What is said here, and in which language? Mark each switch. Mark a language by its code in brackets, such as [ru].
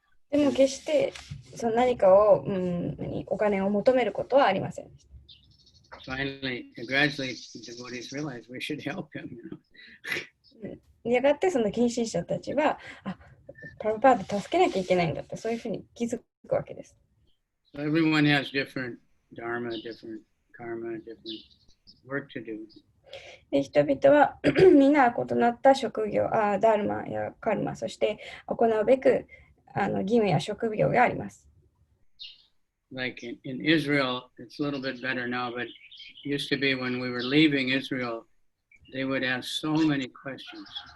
[ja] でも決してその何かを、お金を求めることはありませんでした。 [en] Gradually, devotees realized we should help him. [ja] やがてその献身者たちは、プラブパーダ助けなきゃいけないんだって、そういうふうに気づくわけです。 [en] So everyone has different dharma, different karma, different work to do. [ja] で人々はみんな異なった職業、ダルマやカルマ、そして行うべく義務や職業があります。 [en] Like in Israel, it's a little bit better now, but it used to be when we were leaving Israel, they would ask so many questions.